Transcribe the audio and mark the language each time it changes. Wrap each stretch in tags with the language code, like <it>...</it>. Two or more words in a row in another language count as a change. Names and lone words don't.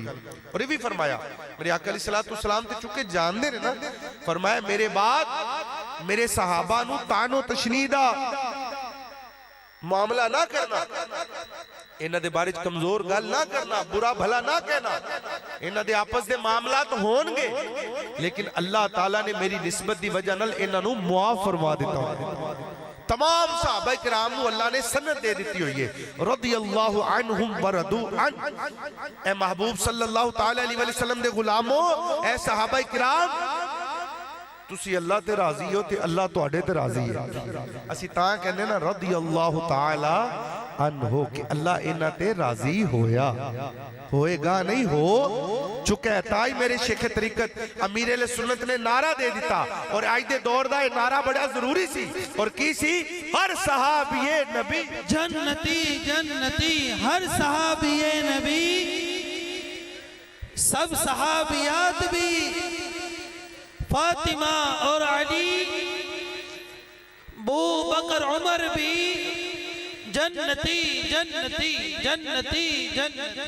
<pa>اور یہ بھی فرمایا میرے آقا</pa> <ar>عليه الصلاة والسلام</ar> <pa>تے چکے جاندے نے نا، فرمایا میرے بعد میرے صحابہ نوں طعن و تشنیع دا معاملہ نہ کرنا، انہاں دے بارے چ کمزور گل نہ کرنا، برا بھلا نہ کہنا. انہاں دے آپس دے معاملات ہوݨگے، لیکن اللہ تعالیٰ نے میری نسبت دی وجہ نال انہاں نوں معاف فرما دتا. تمام صحابہ کرام نوں اللہ نے سند دے دتی ہوئی ہے,</pa> <ar>رضي الله عنهم ورضوا عن.</ar> <pa>اے محبوب</pa> <ar>صلى الله تعالى عليه وسلم</ar> <pa>دے غلامو، اے صحابہ کرام تسی اللہ تے راضی ہو تے اللہ تہاڈے تے راضی ہے. اسی تاں کہنے آں</pa> <ar>رضي الله تعالى عنه</ar> <pa>کہ اللہ انہاں تے راضی ہویا، ہوئے گا نہیں ہو چکا ہے. تائیں میرے شیخ طریقت امیر اہل سنت نے نعرہ دے دتا، اور اج دے دور دا یہ نعرہ بڑا ضروری سی. اور کی سی؟ ہر صحابیِ نبی</pa> <ur>جنتی جنتی، ہر صحابیِ نبی، سب صحابیات بھی، فاطمہ اور علی، بو بکر عمر بھی جنتی جنتی جنتی جنتی.</ur>